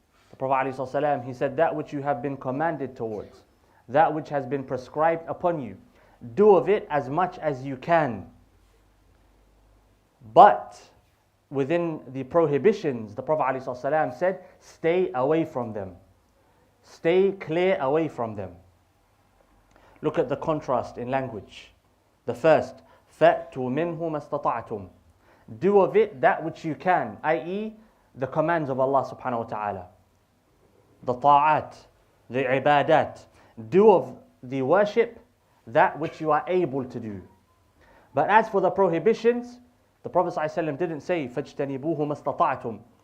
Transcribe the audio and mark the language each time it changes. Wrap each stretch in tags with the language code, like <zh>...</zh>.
<en>The Prophet ﷺ, he said, that which you have been commanded towards, that which has been prescribed upon you, do of it as much as you can. But within the prohibitions, the Prophet ﷺ said, stay away from them. Stay clear away from them. Look at the contrast in language. The first,</en> <ar>فَأْتُوا مِنْهُ مَسْتَطَعْتُمْ.</ar> <en>Do of it that which you can, i.e. the commands of Allah subhanahu wa ta'ala. The ta'at, the ibadat. Do of the worship that which you are able to do. But as for the prohibitions, the Prophet ﷺ didn't say,</en> <ar>فَاجْتَنِبُوهُ مَسْتَطَعْتُمْ.</ar>